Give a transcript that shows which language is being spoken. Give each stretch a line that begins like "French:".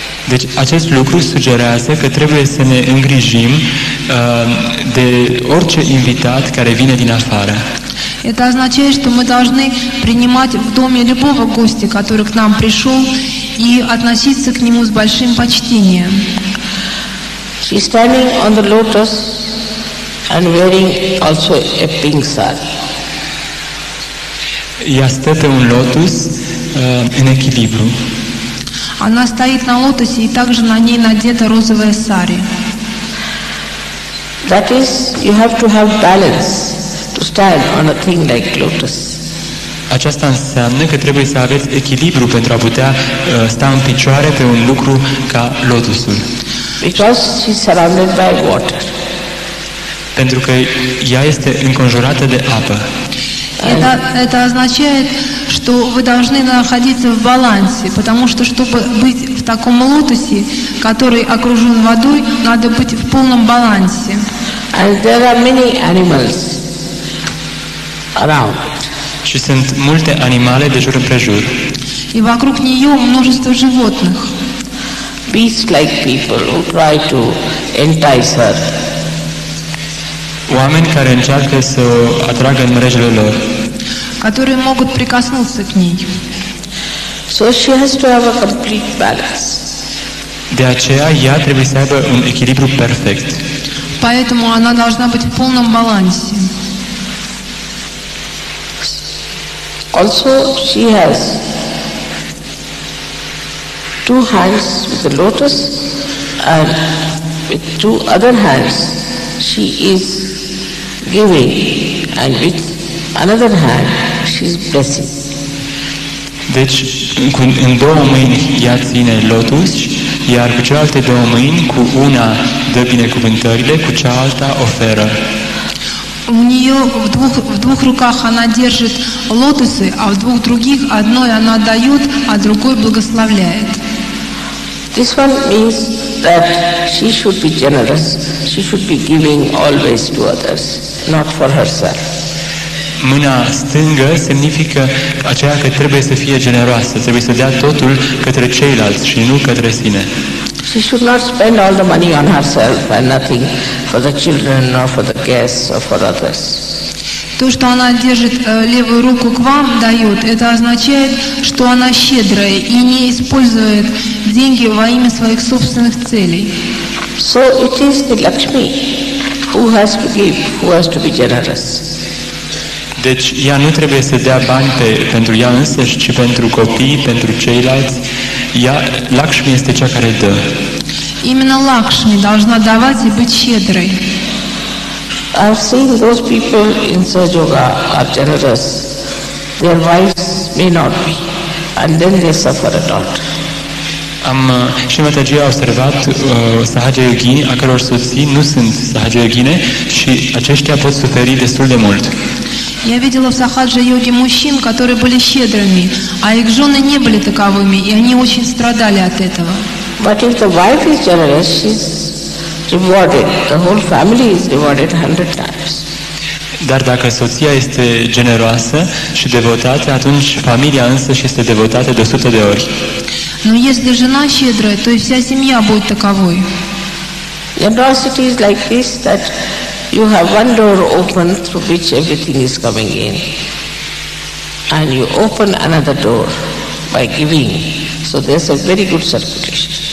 Romanian: Deci acest lucru sugerează că trebuie să ne îngrijim de orice invitat care vine din afară.
Russian: Это означает, что мы должны принимать в доме любого гостя, который к нам пришел, и относиться к нему с большим почтением.
English: She is standing on the lotus and wearing also a pink sari.
Romanian: Ea stă pe un lotus în echilibru.
Russian: Она стоит на лотосе, и также на ней надета розовая сари.
English: That is, you have to have balance to stand on a thing like lotus.
Romanian: Aceasta înseamnă că trebuie să aveți echilibru pentru a putea sta în picioare pe un lucru ca lotusul.
English: Because she is surrounded by water.
Romanian: Pentru că ea este înconjurată de apă.
Russian: Это означает, что вы должны находиться в балансе, потому что, чтобы быть в таком лотосе, который окружен водой, надо быть в полном балансе.
English: And there are many animals around.
Romanian: Și sunt multe animale de jur împrejur.
Russian: И вокруг нее множество животных.
English: Beasts like people who try to entice her.
Romanian: Oameni care încearcă să o atragă în mrejele lor.
Russian: Которые могут прикоснуться к ней.
English: So she has to have a complete balance.
Romanian: De aceea ea trebuie să aibă un echilibru perfect.
Russian: Поэтому она должна быть в полном балансе.
English: Also, she has 2 hands with the lotus, and with 2 other hands she is giving, and with another hand she is blessing.
Romanian: Deci, în 2 mâini ea ține lotus, iar cu celelalte 2 mâini, cu una dă binecuvântările, cu cealaltă oferă.
Russian: У нее в двух руках она держит лотосы, а в 2 других одной она дает, а другой благословляет.
English: This one means that she should be generous, she should be giving always to others, not for herself.
Romanian: Mâna stângă significă aceea că trebuie să fie generoasă, trebuie să dea totul către ceilalți și nu către sine.
English: She should not spend all the money on herself and nothing for the children or for the guests or for others.
Russian: То, что она держит левую руку к вам, дает, это означает, что она щедрая и не использует деньги во имя своих собственных целей.
English: So it is the Lakshmi who has to give, who has to be generous.
Romanian: Deci ea nu trebuie să dea bani pentru ea însăși, ci pentru copii, pentru ceilalți. Lakshmi este cea care dă.
Russian: Именно Лакшми должна давать и быть щедрой.
English: I've seen those people in Sahaja Yoga are generous. Their wives may not be, and then they suffer a lot.
Romanian: Și în Mataji a observat Sahaja Yogini, a căror soții nu sunt Sahaja Yogine și aceștia pot suferi destul de mult.
Russian: Я видела в сахаджа-йоге мужчин, которые были щедрыми, а их жены не были таковыми, и они очень страдали от этого.
English: But if the wife is generous, she's rewarded. The whole family is rewarded 100 times.
Romanian: Dar dacă soția este generoasă și devotată, atunci familia însăși este devotată de 100 de ori.
Russian: Но если жена щедрая, то и вся семья будет таковой.
English: Generosity is like this, that you have one door open through which everything is coming in, and you open another door by giving. So there's a very good circulation.